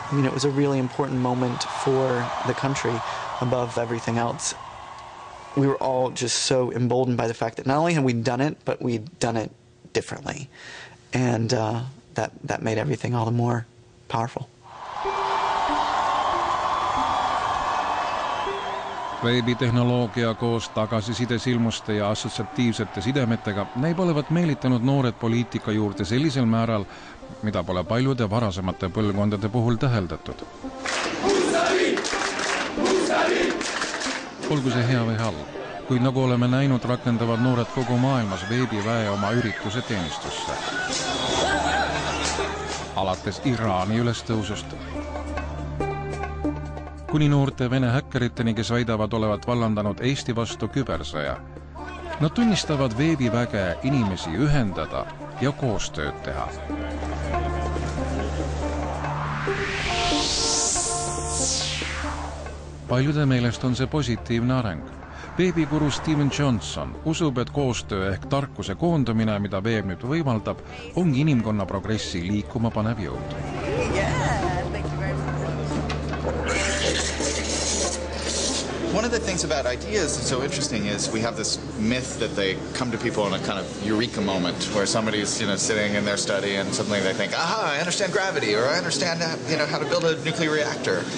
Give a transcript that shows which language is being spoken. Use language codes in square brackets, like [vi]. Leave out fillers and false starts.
[en] I mean, it was a really important moment for the country above everything else. We were all just so emboldened by the fact that not only had we done it, but we'd done it differently. And that made everything all the more powerful. [et] Veebitehnoloogia koos tagasisidesilmuste ja assotsiatiivsete sidemetega näib olevat meelitanud noored poliitika juurde sellisel määral, mida pole paljude varasemate põlvkondade puhul täheldatud. Olgu see hea või halb, kuid nagu oleme näinud, rakendavad noored kogu maailmas veebiväe oma ürituse teenistusse. Alates Iraani ülestõusust kuni noorte Vene häkkeriteni, kes väidavad olevat vallandanud Eesti vastu kübersõja. Nad tunnistavad veebiväge inimesi ühendada ja koostööd teha. Paljude meelest on see positiivne areng. Veebikuru Steven Johnson usub, et koostöö ehk tarkuse koondumine, mida veeb nüüd võimaldab, ongi inimkonna progressi liikuma panev jõud. [en] One of the things about ideas that's so interesting is we have this myth that they come to people in a kind of eureka moment where somebody's sitting in their study and suddenly they think, aha, I understand gravity, or I understand how to build a nuclear reactor.